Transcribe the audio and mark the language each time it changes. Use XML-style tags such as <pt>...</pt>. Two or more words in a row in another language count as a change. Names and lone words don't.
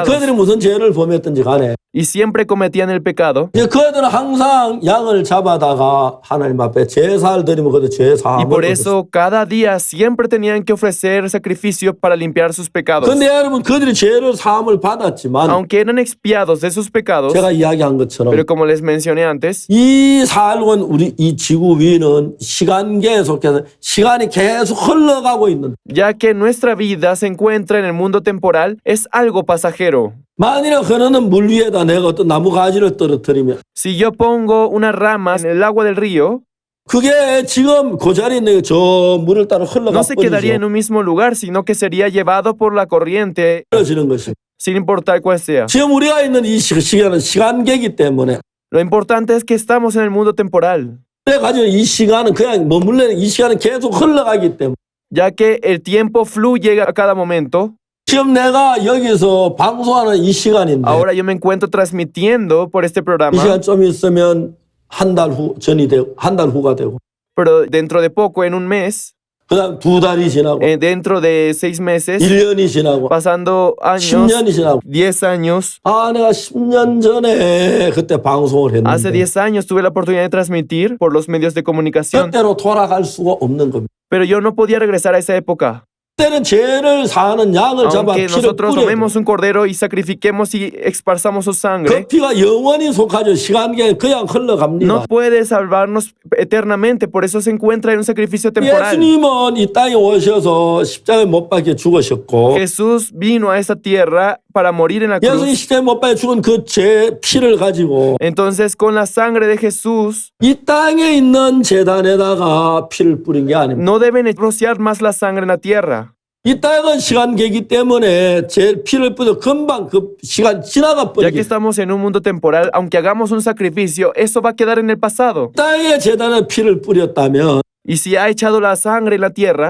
<es>pecados</es> <ko>그들이 무슨 죄를 범했든지 간에</ko> <es>y siempre cometían el pecado.</es> <ko>이제 그들은 항상 양을 잡아다가 하나님 앞에 제사를 드리면 그들 죄</ko> <es>Y</es> <ko>사함을</ko> <es>por</es> <ko>얻었어요.</ko> <es>eso cada día siempre tenían que ofrecer sacrificio para limpiar sus pecados.</es> <ko>근데 여러분 그들이 죄를 사함을 받았지만</ko> <es>Aunque eran expiados de sus pecados,</es> <ko>제가 이야기한 것처럼</ko> <es>pero como les mencioné antes,</es> <ko>이 살원 우리 이 지구 위는 시간계에 속해서 시간이 계속 흘러가고 있는</ko> <es>ya que nuestra vida se encuentra en el mundo temporal, es algo pasajero.</es> <ko>만일에 흐르는 물 위에다 내가 어떤 나무 가지를 떨어뜨리면</ko> <es>Si yo pongo una rama en el agua del río,</es> <ko>그게 지금 그 자리에 있는 저 물을 따라 흘러가</ko> <es>no se quedaría en un mismo lugar, sino que sería llevado por la corriente,</es> <ko>버려지는 것이.</ko> <es>sin importar cuál sea.</es> <ko>지금 우리가 있는 이 시간은 시간계이기 때문에</ko> <es>Lo importante es que estamos en el mundo temporal,</es> <ko>내가 가지고 이 시간은 그냥 머물러 이 시간은 계속 흘러가기 때문에</ko> <es>ya que el tiempo fluye a cada momento.</es> <ko>지금 내가 여기서 방송하는 이 시간인데</ko> <es>Ahora yo me encuentro transmitiendo por este</es> <ko>이</ko> <es>programa,</es> <ko>시간 좀 있으면 한 달 후 전이 되고 한 달 후가 되고</ko> <es>pero dentro de poco, en un mes,</es> <ko>그다음 두 달이 지나고</ko> <es>dentro de 6 meses,</es> <ko>1년이 지나고</ko> <es>pasando años,</es> <ko>10년이 지나고</ko> <es>10 años.</es> <ko>아 내가 10년 전에 그때 방송을</ko> <es>Hace</es> <ko>했는데</ko> <es>10 años tuve la oportunidad de transmitir por los medios de comunicación,</es> <ko>그때로 돌아갈 수가 없는 겁니다.</ko> <es>pero yo no podía regresar a esa época.</es> <ko>그때는 죄를 사는 양을 잡아</ko> <es>Aunque</es> <ko>피를</ko> <es>nosotros</es> <ko>뿌려</ko> <es>tomemos un cordero y sacrifiquemos y esparzamos su</es> <ko>그</ko> <es>sangre,</es> <ko>피가 영원히 속하죠. 시간계 그냥 흘러갑니다.</ko> <es>no puede salvarnos eternamente, por eso se encuentra en un sacrificio temporal.</es> <ko>예수님은 이 땅에 오셔서 십자가에 못 박혀 죽으셨고</ko> <es>Jesús vino a esta tierra para morir en la</es> <ko>예수님</ko> <es>cruz.</es> <ko>십자가에 못 박혀 죽은 그 제 피를 가지고</ko> <es>Entonces, con la sangre de Jesús,</es> <ko>이 땅에 있는 재단에다가 피를 뿌린 게 아닙니다.</ko> <es>no deben rociar más la sangre en la tierra.</es> <ko>이 땅은 시간계이기 때문에 제 피를 뿌려 금방 그 시간 지나가</ko> <es>Ya que</es> <ko>버리게.</ko> <es>estamos en un mundo temporal, aunque hagamos un sacrificio, eso va a quedar en el pasado.</es> <ko>땅에 재단에 피를 뿌렸다면</ko> <es>Y si ha echado la sangre en la tierra,</es>